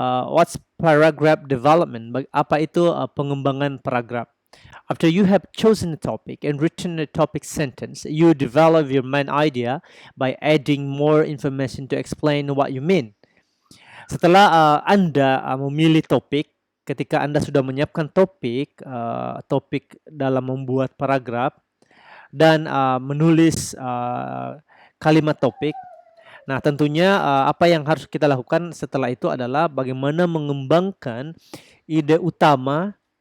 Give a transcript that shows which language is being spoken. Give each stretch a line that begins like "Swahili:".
English: What's paragraph development?
Indonesian: Apa itu pengembangan paragraf?
English: After you have chosen a topic and written a topic sentence, you develop your main idea by adding more information to explain what you mean.
Indonesian: Setelah Anda memilih topik, ketika Anda sudah menyiapkan topik dalam membuat paragraf dan menulis kalimat topik, nah tentunya apa yang harus kita lakukan setelah itu adalah bagaimana mengembangkan ide utama